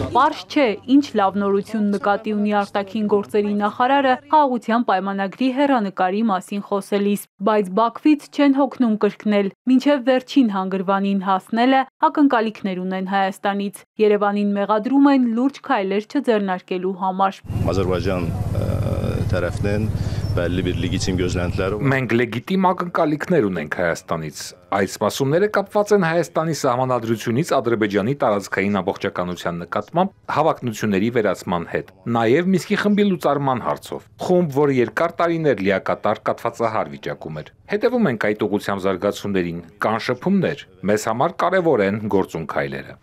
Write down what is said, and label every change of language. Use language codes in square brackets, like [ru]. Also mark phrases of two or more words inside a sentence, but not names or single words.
[hy] Պարզ չէ, ինչ լավ նորություն նկատի ունի արտաքին գործերի նախարարը խաղաղության պայմանագրի հեռանկարի մասին խոսելիս, բայց Բաքվից չեն հոգնում կրկնել, մինչև վերջին հանգրվանին հասնելը ակնկալիքներ ունեն Հայաստանից։ Երևանին մեղադրում են լուրջ քայլեր չձեռնարկելու համար։ [az] Ադրբեջան tərəfdən Bəlli bir legitim gözləntiləri var. [hy] Մենք լեգիտիմ ակնկալիքներ ունենք Հայաստանից։ Այդ սպասումները կապված են Հայաստանի սահմանադրությունից Ադրբեջանի տարածքային ամբողջականության նկատմամբ հավակնությունների վերացման հետ, նաև Մինսկի խմբի լուծարման հարցով։ Խումբ, որը երկար տարիներ լիակատար կաթվածահար վիճակում էր։ Հետևում ենք այդ ուղղությամբ զարգացումներին, կան շփումներ։ Մեզ համար կարևոր են գործուն քայլերը։